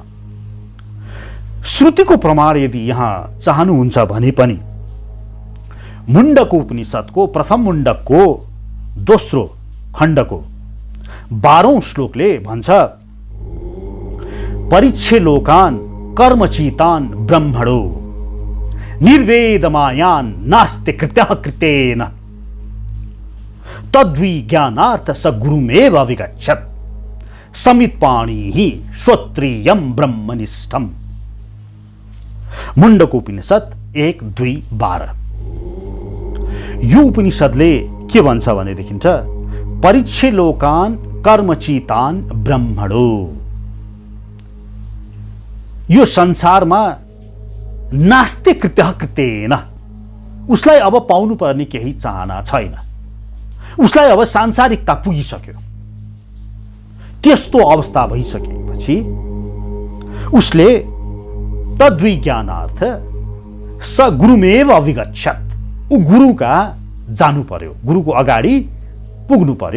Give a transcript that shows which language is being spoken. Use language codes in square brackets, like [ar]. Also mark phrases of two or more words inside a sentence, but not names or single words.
[ne] श्रुतिको प्रमाण यदि यहाँ चाहनुहुन्छ भने पनि मुण्डको उपनिषदको प्रथम मुण्डकको दोस्रो खण्डको 12औं श्लोकले भन्छ [sa] परीक्षे लोकान कर्मचितान ब्रह्मणो निर्वेदमायान नास्ति कृत्यः कृतेन तद्वि ज्ञानार्थ स गुरुमेव अविगच्छत् समित्पाणिः श्रोत्रियं ब्रह्मनिष्ठम्। [ne] मुण्डको उपनिषद 1:2-12। यो उपनिषदले के भन्छ भनेदेखि [sa] परीक्षे लोकान कर्मचितान ब्रह्मणो, [ne] यो संसारमा [sa] नास्ति कृत्यः कृतेन, [ne] उसलाई अब पाउनु पर्ने केही चाहना छैन, उसलाई अब सांसारिकता पुगिसक्यो, त्यस्तो अवस्था भइसकेपछि उसले [sa] तद्विज्ञानार्थ स गुरुमेव अभिगच्छत्, [ne] ऊ गुरु कहाँ जानु पर्यो, गुरुको अगाडि पुग्नु पर्यो।